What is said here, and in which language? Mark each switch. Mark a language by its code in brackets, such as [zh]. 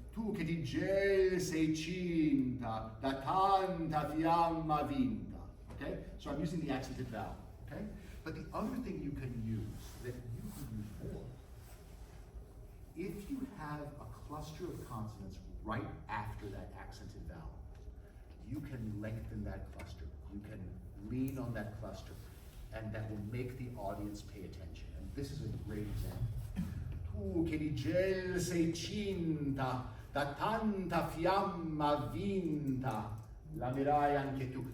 [it] Tu che di gel sei cinta, da tanta fiamma vinta. [en] Okay? So I'm using the accented vowel. Okay? But the other thing you can use, that you can use more, if you have a cluster of consonants right after that accented vowel, you can lengthen that cluster. You can lean on that cluster, and that will make the audience pay attention. And this is a great example. [it] Tu che di gel sei cinta, da tanta fiamma vinta, l'amerai anche tu.